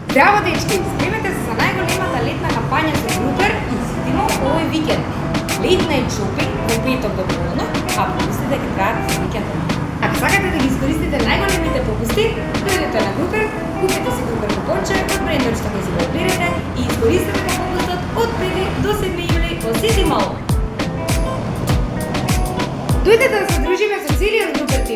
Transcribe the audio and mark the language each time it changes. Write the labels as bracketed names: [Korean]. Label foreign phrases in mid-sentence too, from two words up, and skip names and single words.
[Macedonian] Здраво, дечки! Спремете се за најголемата летна кампања за Групер и Ситимо овој викенд. [English] Late night shopping [Macedonian] во петок до полнок, а попустите ќе траат за викендот. Ако сакате да ги искористите најголемите попусти, дојдете на Групер, купете си Групер купонче од брендот што ќе си го одберете и искористете го попустот од 5 до 7 јули во Ситимо. Дојдете да се дружиме со целиот Групер тим.